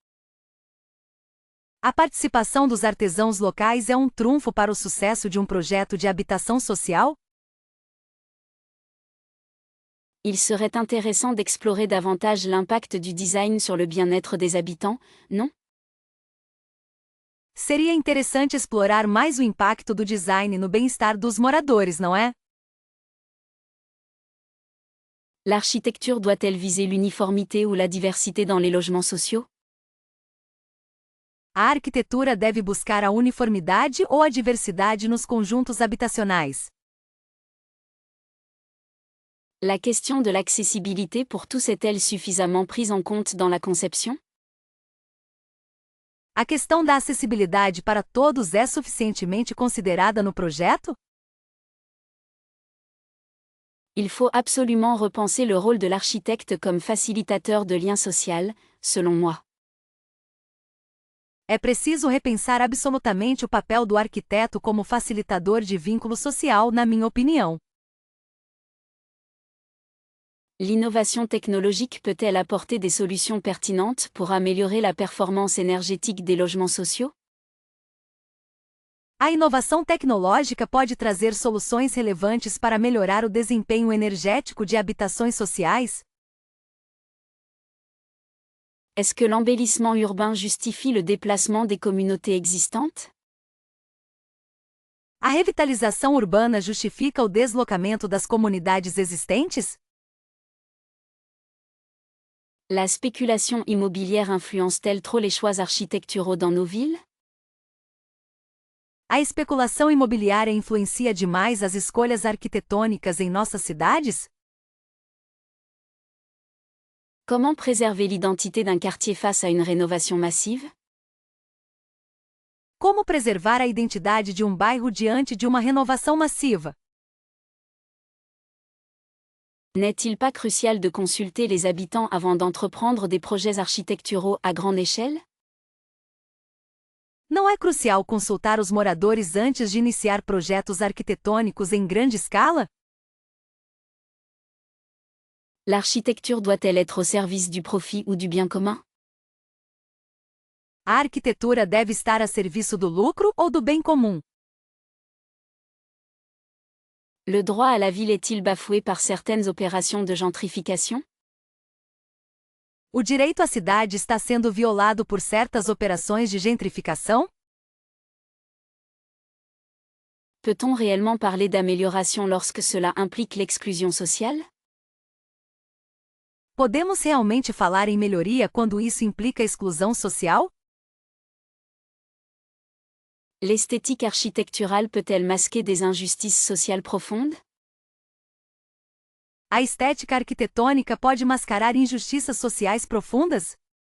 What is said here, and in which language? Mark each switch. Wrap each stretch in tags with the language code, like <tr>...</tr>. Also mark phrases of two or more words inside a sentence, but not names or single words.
<pt>A participação dos artesãos locais é um trunfo para o sucesso de um projeto de habitação social?</pt> <fr>Il serait intéressant d'explorer davantage l'impact du design sur le bien-être des habitants, non?</fr> <pt>Seria interessante explorar mais o impacto do design no bem-estar dos moradores, não é?</pt> <fr>L'architecture doit-elle viser l'uniformité ou la diversité dans les logements sociaux?</fr> <pt>A arquitetura deve buscar a uniformidade ou a diversidade nos conjuntos habitacionais?</pt> <fr>La question de l'accessibilité pour tous est-elle suffisamment prise en compte dans la conception?</fr> <pt>A questão da acessibilidade para todos é suficientemente considerada no projeto?</pt> <fr>Il faut absolument repenser le rôle de l'architecte comme facilitateur de liens sociaux, selon moi.</fr> <pt>É preciso repensar absolutamente o papel do arquiteto como facilitador de vínculo social, na minha opinião.</pt> <fr>L'innovation technologique peut-elle apporter des solutions pertinentes pour améliorer la performance énergétique des logements sociaux?</fr> <pt>A inovação tecnológica pode trazer soluções relevantes para melhorar o desempenho energético de habitações sociais?</pt> <fr>Est-ce que l'embellissement urbain justifie le déplacement des communautés existantes?</fr> <pt>A revitalização urbana justifica o deslocamento das comunidades existentes?</pt> <fr>La spéculation immobilière influence-t-elle trop les choix architecturaux dans nos villes?</fr> <pt>A especulação imobiliária influencia demais as escolhas arquitetônicas em nossas cidades?</pt> <fr>Comment préserver l'identité d'un quartier face à une rénovation massive?</fr> <pt>Como preservar a identidade de um bairro diante de uma renovação massiva?</pt> <fr>N'est-il pas crucial de consulter les habitants avant d'entreprendre des projets architecturaux à grande échelle?</fr> <pt>Não é crucial consultar os moradores antes de iniciar projetos arquitetônicos em grande escala?</pt> <fr>L'architecture doit-elle être au service du profit ou du bien commun?</fr> <pt>A arquitetura deve estar a serviço do lucro ou do bem comum?</pt> <fr>Le droit à la ville est-il bafoué par certaines opérations de gentrification?</fr> <pt>O direito à cidade está sendo violado por certas operações de gentrificação?</pt> <fr>Peut-on réellement parler d'amélioration lorsque cela implique l'exclusion sociale?</fr> <pt>Podemos realmente falar em melhoria quando isso implica exclusão social?</pt> <fr>L'esthétique architecturale peut-elle masquer des injustices sociales profondes?</fr> <pt>A estética arquitetônica pode mascarar injustiças sociais profundas?</pt>